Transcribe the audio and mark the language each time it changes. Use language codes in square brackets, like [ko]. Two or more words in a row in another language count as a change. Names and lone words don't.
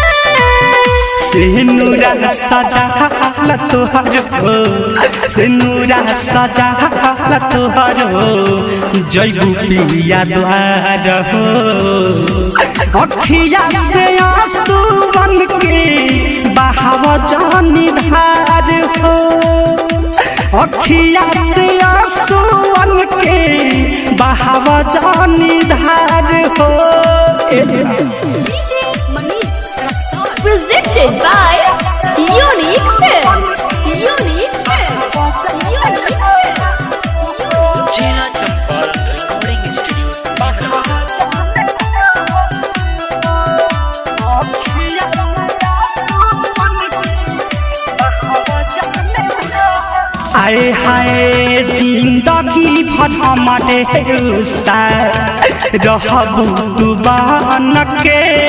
[bho] सिनुरा सजाला तोहर हो सिनुरा सजाला तोहर हो जयगु पिया द्वार हो अखिया से आंसू बन के बहाव जानी धार हो अखिया से आंसू बन के बहाव जानी धार हो [en] presented by Unique Films. Unique Films. Unique Films. Jina Champal Recording Studios. [bho] आए हाय जिंदगी भर हमारे रहबू तू बन के